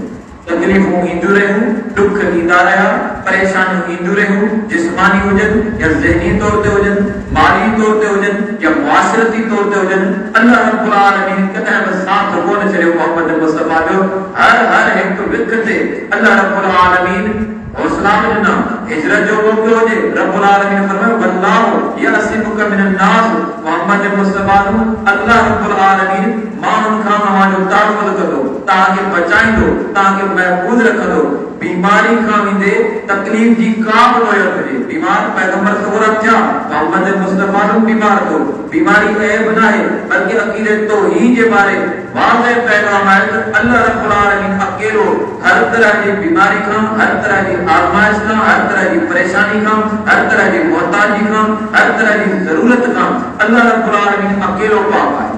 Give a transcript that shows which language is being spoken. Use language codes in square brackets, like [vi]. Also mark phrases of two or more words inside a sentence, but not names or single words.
[sd] तकलीफूं ईंदियूं रहियूं, दुख ईंदा रहिया, परेशानियूं ईंदियूं रहियूं, जिस्मानी हुजनि या ज़हनी तौर ते हुजनि, माली तौर ते हुजनि या मुआशरती तौर ते हुजनि, अल्लाह रब्बुल आलमीन कॾहिं बि साथ कोन छॾियो मोहम्मद मुस्तफा जो। हर हिकु विख ते अल्लाह रब्बुल आलमीन हौसला ॾिना। हिजरत जो मौक़ो हुजे, रब्बुल आलमीन फरमायो [ar] والله يعصمك من الناس, [sd] मोहम्मद मुस्तफा अल्लाह रब्बुल आलमीन माण्हुनि खां तव्हांजो तहफ़्फ़ुज़ कंदो, तव्हांखे बचाईंदो, तव्हांखे महफूज़ रखंदो। बीमारी खां ईंदे तकलीफ़ जी का बि नौयत हुजे, बीमार पैगंबर सवरत थिया, मोहम्मद मुस्तफा बीमार थियो, बीमारी ऐब न आहे बल्कि अक़ीदे तौहीद जे बारे वाज़ेह पैगाम आहे त अल्लाह रब्बुल आलमीन अकेलो हर तरह जी बीमारी खां, हर तरह जी आज़माइश खां, हर तरह जी परेशानी खां, हर तरह जी मोहताजी खां, हर तरह जी ज़रूरत खां अल्लाह रब्बुल आलमीन अकेलो पाक आहे।